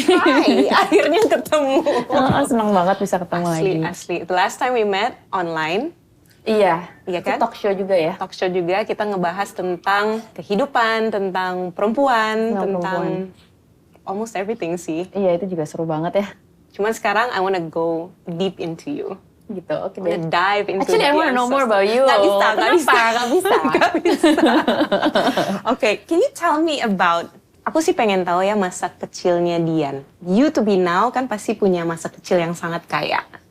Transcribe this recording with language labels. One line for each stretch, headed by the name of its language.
Indonesian: Hai, akhirnya ketemu. Senang banget bisa ketemu lagi. Asli.
English: The last time we met online.
Indonesian: Iya kan? Talk show juga ya? Talk show juga, kita ngebahas tentang kehidupan, tentang perempuan, tentang
English: almost everything
Indonesian: sih. Iya, itu juga seru banget ya. Cuman sekarang
English: I wanna go deep into you.
Indonesian: Gitu, oke
English: deh. Dive into Actually, I wanna know more about you.
Indonesian: Gak bisa.
English: Okay, can you tell me about,
Indonesian: aku sih pengen tahu ya masa kecilnya Dian.
English: You to be now
Indonesian: kan pasti punya masa kecil yang sangat kaya.